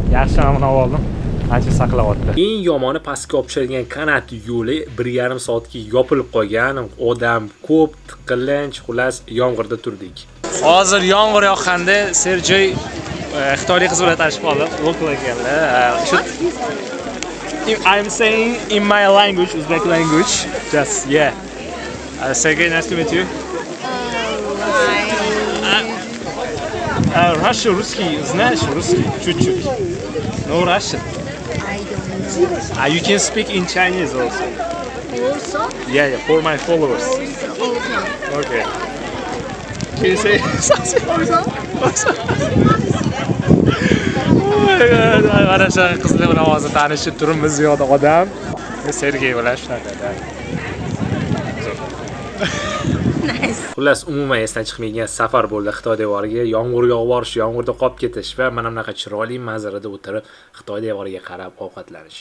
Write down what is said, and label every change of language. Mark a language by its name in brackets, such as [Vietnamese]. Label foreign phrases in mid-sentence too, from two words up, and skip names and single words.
[Uzbek] Yaxshi namuna oldim. Ancha saqlayapti. Eng yomoni pastga olib tushadigan kanat yo'li 1,5 soatga yopilib qolgan. Odam ko'p, tiqilinch, xullas yomg'irda turdik. Hozir yomg'ir yoqqanda Serjoy Xitoylik qiz bilan tanishib qoldim. Local ekanlar. [English] I'm saying in my language, Uzbek language. Just yeah. Sergey, nice to meet you. [Russian] Russian, русский, знаешь русский? Чуть-чуть. [English] No Russian. I don't know. You can speak in Chinese also. Also? Yeah, for my followers. Okay. Can you say something? Also? [Uzbek] Mana shu qizlar bilan hozir tanishib turibmiz, ziyoda odam. Sergey bilan shunaqa. Xullas, umuman esdan chiqmaydigan safar bo'ldi Xitoy devoriga. Yomg'ir yog'ib borish, yomg'irda qolib ketish va mana bunaqa chiroyli manzarada o'tirib Xitoy devoriga qarab ovqatlanish.